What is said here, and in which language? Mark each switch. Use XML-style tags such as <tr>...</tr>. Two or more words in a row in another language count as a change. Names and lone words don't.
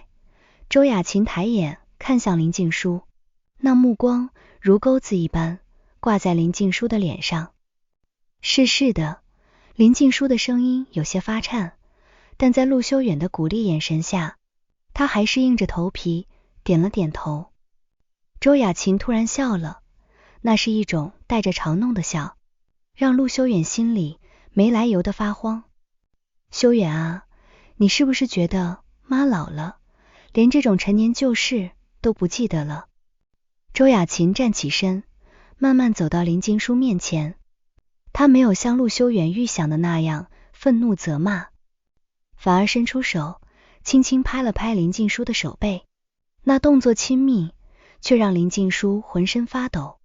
<zh>周雅琴抬眼看向林靜書，那目光如鈎子一般掛在林靜書的臉上。是的。林靜書的聲音有些發顫，但在陸修遠的鼓勵眼神下，他還是硬着頭皮點了點頭。周雅琴突然笑了，那是一種帶着嘲弄的笑，讓陸修遠心裡沒來由的發慌。修遠啊，你是不是覺得媽老了，連這種陳年舊事都不記得了？周雅琴站起身，慢慢走到林靜書面前，她沒有像陸修遠預想的那樣憤怒責罵，反而伸出手輕輕拍了拍林靜書的手背，那動作親密，卻讓林靜書渾身發抖。</zh>